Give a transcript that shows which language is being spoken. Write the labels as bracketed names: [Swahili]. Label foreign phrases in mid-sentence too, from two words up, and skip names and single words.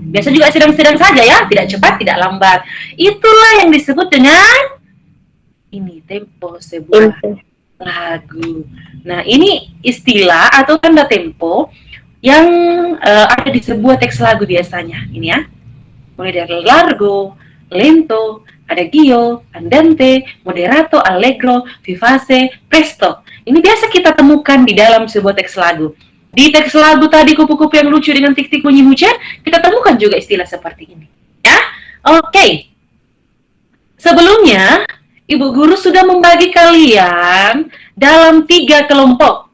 [Indonesian] Biasa juga sedang-sedang saja ya, tidak cepat, tidak lambat. Itulah yang disebut dengan ini tempo sebuah lagu. Nah, ini istilah atau tanda tempo yang ada di sebuah teks lagu biasanya. Ini ya. Mulai dari [Italian] largo, lento, adagio, andante, moderato, allegro, vivace, presto. [Indonesian] Ini biasa kita temukan di dalam sebuah teks lagu. Di teks lagu tadi kupu-kupu yang lucu dengan tik-tik bunyi hujan, kita temukan juga istilah seperti ini. Ya, oke. Sebelumnya, Ibu Guru sudah membagi kalian dalam 3 kelompok.